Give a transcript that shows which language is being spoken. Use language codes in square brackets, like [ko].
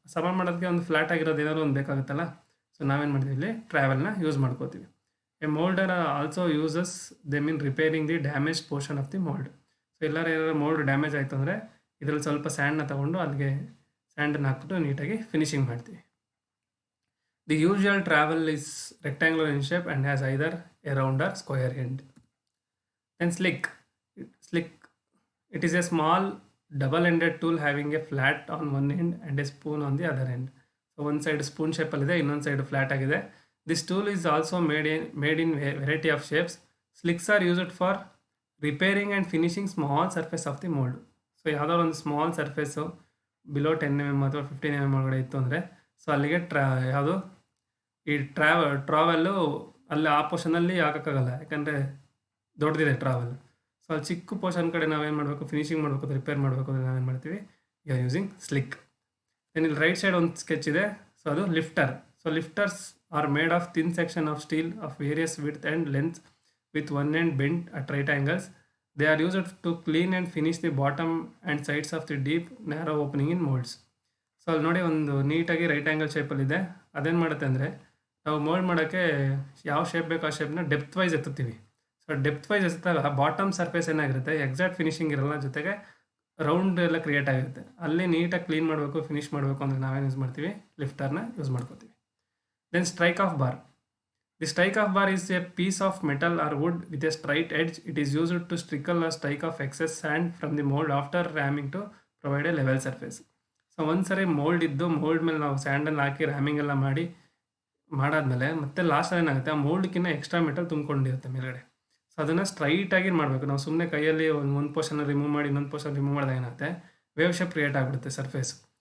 [kn] ಸಮ ಮಾಡೋದಕ್ಕೆ ಒಂದು ಫ್ಲಾಟ್ ಆಗಿರೋದು ಏನಾದ್ರು ಒಂದು ಬೇಕಾಗುತ್ತಲ್ಲ. ಸೊ ನಾವೇನು ಮಾಡ್ತೀವಿ, ಇಲ್ಲಿ ಟ್ರಾವೆಲ್ನ ಯೂಸ್ ಮಾಡ್ಕೋತೀವಿ. [en] A moulder also uses them in repairing the damage portion of the mould. [kn] So ಎಲ್ಲರೂ ಏನಾದ್ರು ಮೋಲ್ಡ್ ಡ್ಯಾಮೇಜ್ ಆಯಿತು ಅಂದರೆ ಇದರಲ್ಲಿ ಸ್ವಲ್ಪ ಸ್ಯಾಂಡನ್ನ ತೊಗೊಂಡು ಅಲ್ಲಿಗೆ ಸ್ಯಾಂಡನ್ನು ಹಾಕ್ಬಿಟ್ಟು ನೀಟಾಗಿ ಫಿನಿಶಿಂಗ್ ಮಾಡ್ತೀವಿ. [en] The usual travel is rectangular in shape and has either a round or square end. Then slick. Slick. It is a small double-ended tool having a flat on one end and a spoon on the other end. So one side spoon shape alide, [kn] ಇನ್ನೊಂದು side flat ಆಗಿದೆ. [en] This tool is also made in variety of shapes. Slicks are used for repairing and finishing small surface of the mold. [kn] So ಯಾವುದಾದ್ರು ಒಂದು small surface below 10 mm ಅಥವಾ 15 mm ಒಳಗಡೆ ಇತ್ತು ಅಂದರೆ so ಅಲ್ಲಿಗೆ ಯಾವುದು ಈ ಟ್ರಾವೆಲ್ಲು ಅಲ್ಲಿ ಆ ಪೋರ್ಷನಲ್ಲಿ ಹಾಕೋಕ್ಕಾಗಲ್ಲ, ಯಾಕಂದರೆ ದೊಡ್ಡದಿದೆ ಟ್ರಾವೆಲ್. ಸೊ ಅಲ್ಲಿ ಚಿಕ್ಕ ಪೋರ್ಷನ್ ಕಡೆ ನಾವೇನು ಮಾಡಬೇಕು, ಫಿನಿಶಿಂಗ್ ಮಾಡಬೇಕು, ಅದು ರಿಪೇರ್ ಮಾಡಬೇಕು ಅಂದರೆ ನಾವೇನು ಮಾಡ್ತೀವಿ, [en] You are using slick. [kn] Then ಇಲ್ಲಿ ರೈಟ್ ಸೈಡ್ ಒಂದು ಸ್ಕೆಚ್ ಇದೆ. ಸೊ ಅದು lifter. [en] So lifters are made of thin section of steel of various width and length with one end bent at right angles. They are used to clean and finish the bottom and sides of the deep narrow opening in molds. [kn] So ಅಲ್ಲಿ ನೋಡಿ ಒಂದು ನೀಟಾಗಿ right angle ಶೇಪಲ್ಲಿದೆ. ಅದೇನು ಮಾಡುತ್ತೆ ಅಂದರೆ ನಾವು mould ಮಾಡೋಕ್ಕೆ ಯಾವ ಶೇಪ್ ಬೇಕು ಆ ಶೇಪ್ನ depth wise ಎತ್ತುತ್ತೀವಿ. So depth wise ಎತ್ತಾಗ bottom surface ಏನಾಗಿರುತ್ತೆ, ಎಕ್ಸಾಕ್ಟ್ ಫಿನಿಶಿಂಗ್ ಇರಲ್ಲ, ಜೊತೆಗೆ ರೌಂಡ್ ಎಲ್ಲ ಕ್ರಿಯೇಟ್ ಆಗಿರುತ್ತೆ. ಅಲ್ಲಿ ನೀಟಾಗಿ ಕ್ಲೀನ್ ಮಾಡಬೇಕು, ಫಿನಿಶ್ ಮಾಡಬೇಕು ಅಂದರೆ ನಾವೇನು ಯೂಸ್ ಮಾಡ್ತೀವಿ, ಲಿಫ್ಟರ್ನ ಯೂಸ್ ಮಾಡ್ಕೋತೀವಿ. [en] Then strike off bar. The strike off bar is a piece of metal or wood with a straight edge. It is used to trickle or strike off excess sand from the mold after ramming to provide a level surface. [kn] So ಒಂದ್ಸರಿ mould ಇದ್ದು mould ಮೇಲೆ ನಾವು ಸ್ಯಾಂಡನ್ನು ಹಾಕಿ ರ್ಯಾಮಿಂಗ್ ಎಲ್ಲ ಮಾಡಾದ್ಮೇಲೆ ಮತ್ತೆ last ಏನಾಗುತ್ತೆ, ಆ ಮೋಲ್ಡ್ಕಿನ್ನ extra metal ತುಂಬ್ಕೊಂಡಿರುತ್ತೆ ಮೇಲ್ಗಡೆ. ಸೊ ಅದನ್ನು ಸ್ಟ್ರೈಟಾಗಿ ಮಾಡಬೇಕು. ನಾವು ಸುಮ್ಮನೆ ಕೈಯಲ್ಲಿ ಒಂದು ಪೋರ್ಷನ್ ರಿಮೂವ್ ಮಾಡಿ ಇನ್ನೊಂದು ಪೋರ್ಷನ್ ರಿಮೂವ್ ಮಾಡಿದಾಗ ಏನಾಗುತ್ತೆ, ವೇವ್ ಶೇಪ್ ಕ್ರಿಯೇಟ್ ಆಗಿಬಿಡುತ್ತೆ ಸರ್ಫೇಸು.